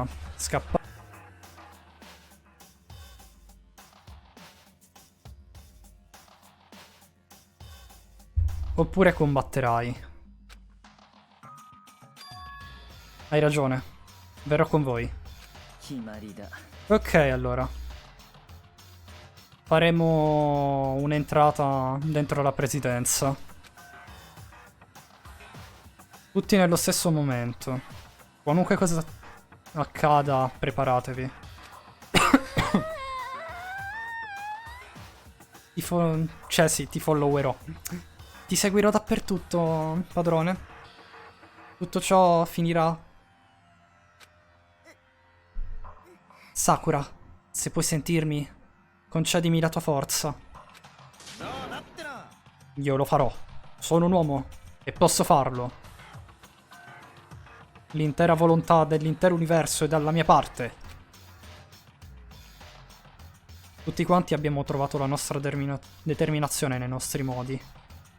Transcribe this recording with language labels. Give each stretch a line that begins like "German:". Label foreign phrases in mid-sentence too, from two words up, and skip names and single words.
Italian: Scappare? Oppure combatterai? Hai ragione. Verrò con voi.
Japanese: 決まりだ。
Italian: Ok, allora. Faremo un'entrata dentro la presidenza. Tutti nello stesso momento. Qualunque cosa accada, preparatevi. Cioè sì, ti followerò. Ti seguirò dappertutto, padrone. Tutto ciò finirà. Sakura, se puoi sentirmi, concedimi la tua forza.
Japanese: どうだってな。
Italian: Io lo farò. Sono un uomo e posso farlo. L'intera volontà dell'intero universo è dalla mia parte. Tutti quanti abbiamo trovato la nostra determinazione nei nostri modi.